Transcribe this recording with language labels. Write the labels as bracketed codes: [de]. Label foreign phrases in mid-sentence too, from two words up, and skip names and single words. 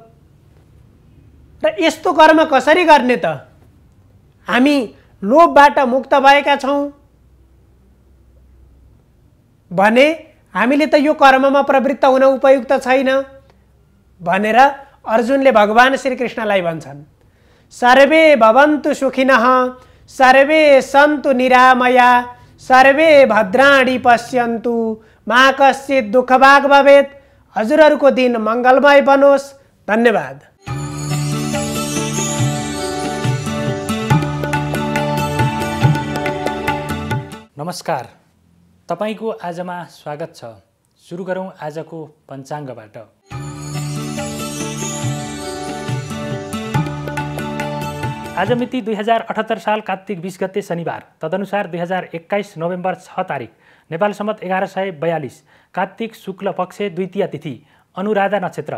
[ne] र यस्तो कर्म कसरी गर्ने त? हामी लोभबाट मुक्त भएका छौँ भने हामीले त यो कर्ममा प्रवृत्त हुन उपयुक्त छैन भनेर अर्जुनले भगवान श्रीकृष्णलाई भन्छन्, [sa] सर्वे भवन्तु सुखिनः सर्वे सन्तु निरामया सर्वे भद्राणि पश्यन्तु मा कश्चित् दुःखभाग् भवेत्। [ne] हजुरहरूको दिन मङ्गलमय बनोस्। धन्यवाद। नमस्कार, तपाईको आजमा स्वागत छ। सुरु गरौँ आजको पञ्चाङ्गबाट। आज मिति 2078 साल कार्तिक 20 गते शनिबार, तदनुसार 2021 नोभेम्बर 6 तारिक, नेपाल सम्वत 1142 कार्तिक शुक्ल पक्ष द्वितीय तिथि, अनुराधा नक्षत्र।